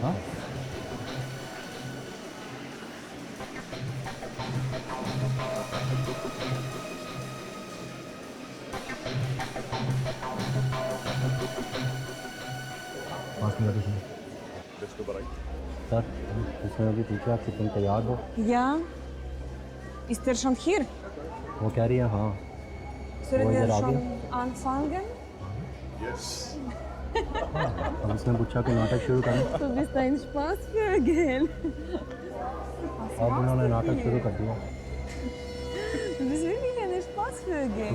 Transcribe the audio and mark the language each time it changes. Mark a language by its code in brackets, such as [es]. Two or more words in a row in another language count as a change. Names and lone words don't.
[hi] हाँ पाँच मिनट सुनो। सर इसमें अभी पूछा कि तुम तैयार हो? [de] Ja. Ist er schon hier? [hi] वो कह रही है हाँ। [de] Sollen [hi] वो [de] wir [hi] इधर आ [de] schon [hi] गई। [de] anfangen? [hi] अब उसने पूछा कि नाटक शुरू करें। [de] Du bist ein Spaßvögel. [hi] अब उन्होंने नाटक शुरू कर दिया। [de] Du bist wirklich ein Spaßvögel.